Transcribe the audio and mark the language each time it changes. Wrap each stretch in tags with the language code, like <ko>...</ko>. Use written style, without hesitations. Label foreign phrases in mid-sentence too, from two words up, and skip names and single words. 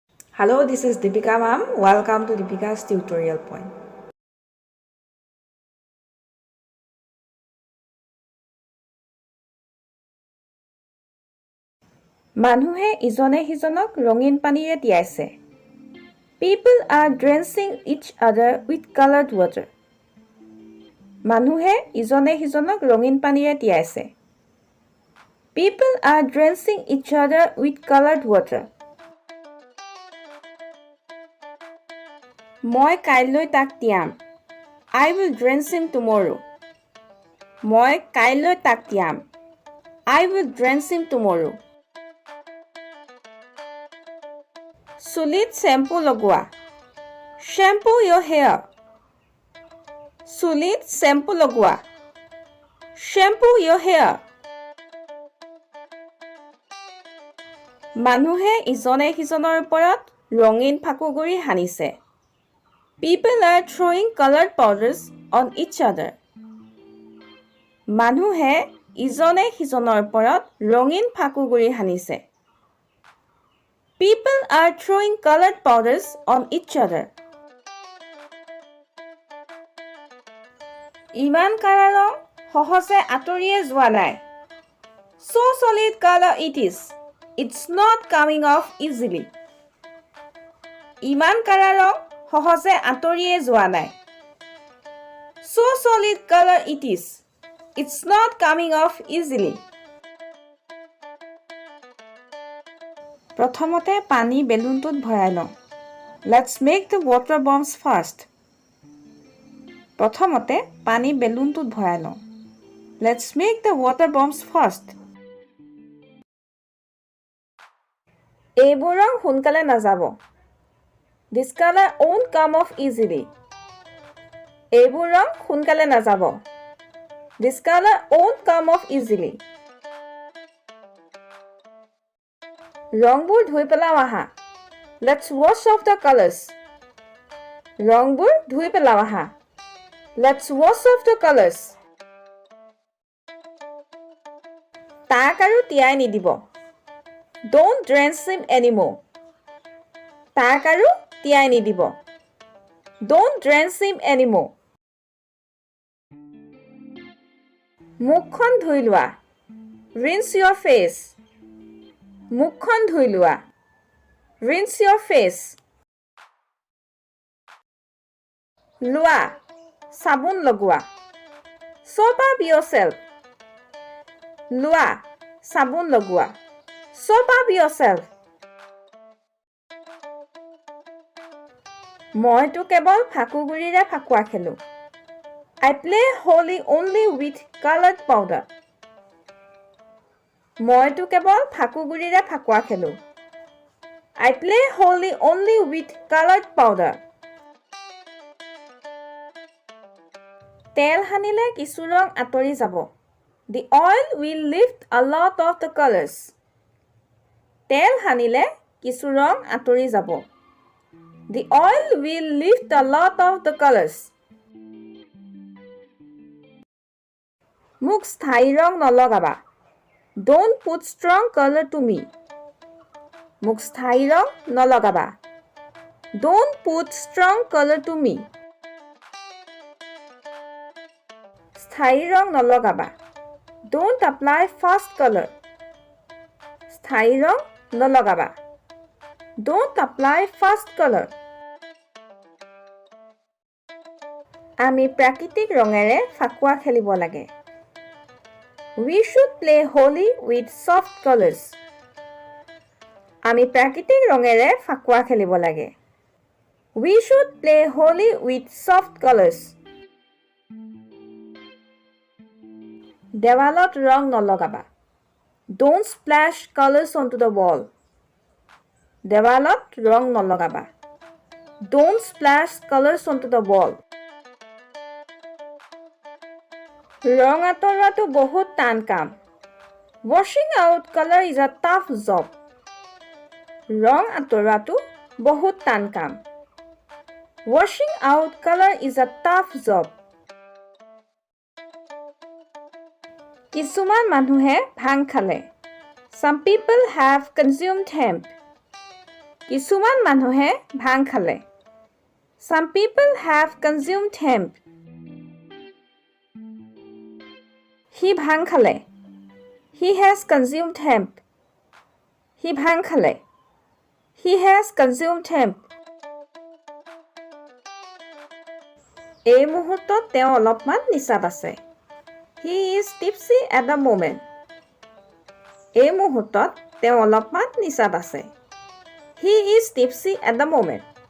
<en>Hello, this is Deepika ma'am. Welcome to Deepika's tutorial point.</en> <as>মানুহে ইজনে সিজনক ৰঙীন পানীৰে তিয়াইছে.</as> <en>People are drenching each other with colored water.</en> <as>মানুহে ইজনে সিজনক ৰঙীন পানীৰে তিয়াইছে.</as> <en>People are drenching each other with colored water.</en> <as>মই কাইলৈ তাক তিয়াম.</as> <en>I will drench him tomorrow.</en> <as>মই কাইলৈ তাক তিয়াম.</as> <en>I will drench him tomorrow.</en> <as>চুলিত শ্যাম্পু লগোৱা.</as> <en>Shampoo your hair.</en> <as>চুলিত শ্যাম্পু লগোৱা.</as> <en>Shampoo your hair.</en> <as>মানুহে ইজনে সিজনৰ ওপৰত ৰঙীন ফাকুগুৰি সানিছে.</as> <en>People are throwing colored powders on each other.</en> <as>মানুহে ইজনে সিজনৰ ওপৰত ৰঙীন ফাকুগুৰি সানিছে.</as> <en>People are throwing colored powders on each other.</en> <as>ইমান কাৰা ৰং সহজে আঁতৰিয়ে যোৱা নাই.</as> <en>So solid color it is. It's not coming off easily.</en> <as>ইমান কাৰা ৰং সহজে আঁতৰিয়ে যোৱা নাই.</as> <en>So solid color it is. It's not coming off easily.</en> <as>প্ৰথমতে পানী বেলুনটোত ভৰাই লওঁ.</as> <en>Let's make the water bombs first.</en> <as>প্ৰথমতে পানী বেলুনটোত ভৰাই লওঁ.</as> <en>Let's make the water bombs first.</en> <as>এইবোৰ ৰং সোনকালে নাযাব.</as> <en>This color won't come off easily.</en> <as>এইবোৰ ৰং সোনকালে নাযাব.</as> <en>This color won't come off easily.</en> <as>ৰংবোৰ ধুই পেলাও আহা.</as> <en>Let's wash off the colors.</en> <as>ৰংবোৰ ধুই পেলাও আহা.</as> <en>Let's wash off the colors.</en> <as>তাক আৰু তিয়াই নিদিব.</as> <en>Don't drench him anymore.</en> <as>তাক আৰু তিয়াই নিদিব.</as> <en>Don't drench him anymore.</en> <as>মুখখন ধুই লোৱা.</as> <en>Rinse your face.</en> <as>মুখখন ধুই লোৱা.</as> <en>Rinse your face.</en> <as>লোৱা. চাবোন লগোৱা.</as> <en>Soap up yourself.</en> <as>লোৱা. চাবোন লগোৱা.</as> <en>Soap up yourself.</en> <as>মইতো কেৱল ফাকুগুৰিৰে ফাকুৱা খেলো.</as> <en>I play Holi only with colored powder.</en> <as>মইতো কেৱল ফাকুগুৰিৰে ফাকুৱা খেলো.</as> <en>I play Holi only with colored powder.</en> <as>তেল সানিলে কিছু ৰং আঁতৰি যাব.</as> <en>The oil will lift a lot of the colors.</en> <as>তেল সানিলে কিছু ৰং আঁতৰি যাব.</as> <en>The oil will lift a lot of the colors.</en> <as>মোক স্থায়ী ৰং নলগাবা.</as> <en>Don't put strong color to me.</en> <as>মোক স্থায়ী ৰং নলগাবা.</as> <en>Don't put strong color to me.</en> <as>স্থায়ী ৰং নলগাবা.</as> <en>Don't apply fast color.</en> <as>স্থায়ী ৰং নলগাবা.</as> <en>Don't apply fast color.</en> <as>আমি প্ৰাকৃতিক ৰঙেৰে ফাকুৱা খেলিব লাগে.</as> <en>We should play Holi with soft colors.</en> <as>আমি প্ৰাকৃতিক ৰঙেৰে ফাকুৱা খেলিব লাগে.</as> <en>We should play Holi with soft colors.</en> <as>দেৱালত ৰং নলগাবা.</as> <en>Don't splash colors onto the wall.</en> <as>দেৱালত ৰং নলগাবা.</as> <en>Don't splash colors onto the wall.</en> <as>ৰং আঁতৰোৱাটো বহুত টান কাম.</as> <en>Washing out color is a tough job.</en> <as>ৰং আঁতৰোৱাটো বহুত টান কাম.</as> <en>Washing out color is a tough job.</en> <as>কিছুমান মানুহে ভাং খালে.</as> <en>Some people have consumed hemp.</en> <as>কিছুমান মানুহে ভাং খালে</as> <en>Some people have consumed hemp</en> <as>সি ভাং খালে</as> <en>He has consumed hemp</en> <as>সি ভাং খালে</as> <en>He has consumed hemp</en> <as>এই মুহূৰ্তত তেওঁ অলপমান নিচাত আছে</as> <en>He is tipsy at the moment</en> <as>এই মুহূৰ্তত তেওঁ অলপমান নিচাত আছে</as> <en>He is tipsy at the moment</en>